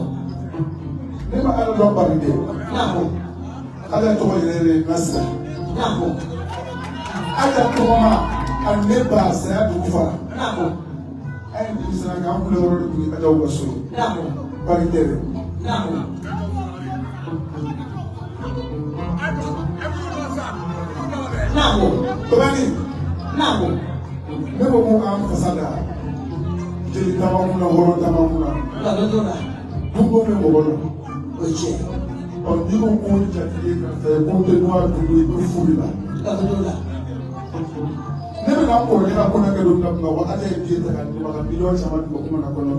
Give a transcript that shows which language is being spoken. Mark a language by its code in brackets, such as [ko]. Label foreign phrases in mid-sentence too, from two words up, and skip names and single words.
[bm] Ne ma ala dɔn bari dɛ. Namu. Ala tɔgɔ yɛrɛ yɛrɛ nasira. Namu. Ala tɔgɔ ma a ne ba saya dugu fara. Namu. A ye denmisɛnnin kan an kun yɔrɔ de tun ye Adaw ka so. Namu. Bari tɛ dɛ. Namu. Namu. Dewani. Namu. Ne ko ko an fasa da. Jeli dama kunna hɔrɔn dama kunna. Kalo dola. Dunko bɛ mɔgɔ la. O cɛ. Ɔ n'i ko ko jatigi ka fɛ ko tɛ n'o y'a dugu ye ko furu la. Kalo dola. Ne bɛ na kɔrɔkɛ ka kɔɲɔkɛ don na kunna wa ala ye den ta ka di ma ka miliyɔn caman di ma ko mana kɔɲɔ kɛ.